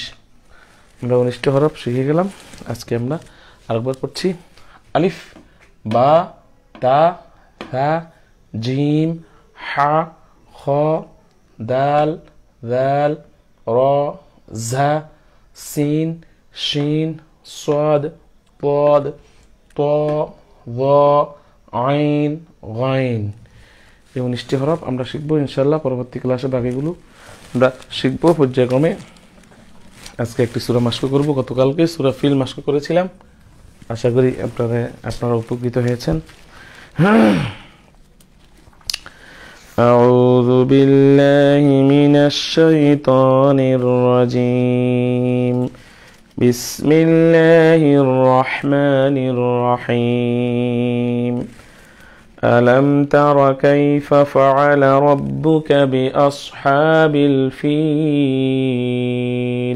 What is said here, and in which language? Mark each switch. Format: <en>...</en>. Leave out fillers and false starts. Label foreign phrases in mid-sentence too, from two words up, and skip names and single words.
<bn>আমরা 19টি হরফ শিখে গেলাম। আজকে আমরা আরেকবার পড়ছি। আলিফ, বা, তা, থা, জিম, হা, খ, দাল, জাল, র, ঝা, সিন, শিন, সাদ, পদ, ত, য, আইন, গাইন। এই 19টি হরফ আমরা শিখবো</bn> <ar>إن شاء الله.</ar> <bn>পরবর্তী ক্লাসে বাকিগুলো আমরা শিখবো পর্যায়ক্রমে। আজকে একটি সূরা মাস্ক করব। গতকালকে সূরা ফিল মাস্ক করেছিলাম। আশা করি আপনারা উপকৃত হয়েছেন।</bn> <ar>أعوذ بالله من الشيطان الرجيم. بسم الله الرحمن الرحيم. ألم تر كيف فعل ربك بأصحاب الفيل؟</ar>